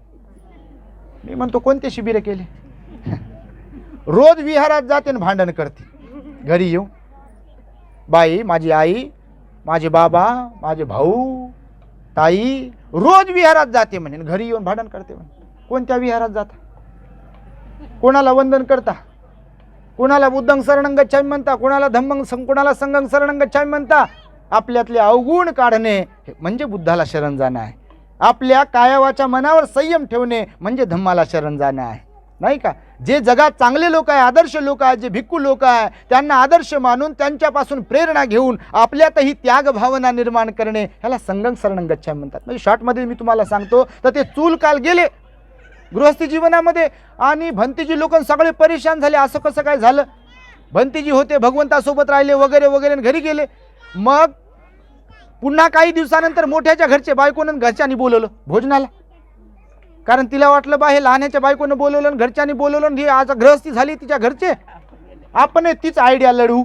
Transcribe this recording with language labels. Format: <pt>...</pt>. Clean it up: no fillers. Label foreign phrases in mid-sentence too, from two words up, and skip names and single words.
<mr>मी म्हणतो कोणते शिबिरं केले? रोज विहारात जाते आणि भांडण करते. घरी येऊ बाई, माझी आई, माझे बाबा, माझे भाऊ, ताई, रोज विहारात जाते म्हणे, घरी येऊन भांडण करते म्हणे. कोणत्या विहारात जाता? कोणाला वंदन करता? कोणाला</mr> <pi>बुद्धं शरणं गच्छामि</pi> <mr>म्हणता, कोणाला धम्मं, कोणाला</mr> <pi>संघं शरणं गच्छामि</pi> <mr>म्हणता. आपल्यातले अवगुण काढणे म्हणजे बुद्धाला शरण जाणं आहे. आपल्या कायावाच्या मनावर संयम ठेवणे म्हणजे धम्माला शरण जाणं आहे, नाही का? जे जगात चांगले लोक आहे, आदर्श लोक आहेत, जे भिक्खू लोक आहे, त्यांना आदर्श मानून त्यांच्यापासून प्रेरणा घेऊन आपल्यातही त्याग भावना निर्माण करणे, ह्याला</mr> <pi>संघं शरणं गच्छामि</pi> <mr>म्हणतात. म्हणजे शॉर्टमध्ये मी तुम्हाला सांगतो. तर ते चूलकाल गेले गृहस्थी जीवनामध्ये आणि भंतीजी लोक सगळे परेशान झाले. असं कसं काय झालं? भंतीजी होते, भगवंतासोबत राहिले वगैरे वगैरे, घरी गेले. मग पुन्हा काही दिवसानंतर मोठ्याच्या घरचे बायकोनं घरच्यांनी बोलवलं भोजनाला, कारण तिला वाटलं बा हे लहानाच्या बायकोनं बोलवलं, घरच्यांनी बोलवलं, ही आज गृहस्थी झाली तिच्या घरचे, आपण तीच आयडिया लढवू.</mr>